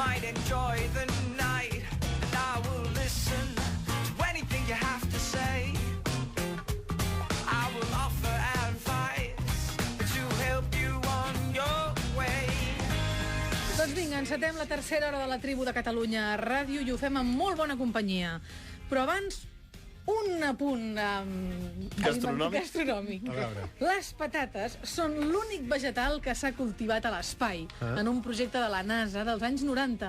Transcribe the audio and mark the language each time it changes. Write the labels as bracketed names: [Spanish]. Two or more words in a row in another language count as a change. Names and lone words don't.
[English] enjoy the night, and I will listen to anything you have to say. I will offer advice to help you on your way. [Catalan] Doncs vinga, encetem la tercera hora de la Tribu de Catalunya a Ràdio i ho fem amb molt bona companyia. Però abans, un apunt gastronòmic. Les patates són l'únic vegetal que s'ha cultivat a l'espai en un projecte de la NASA dels anys 90.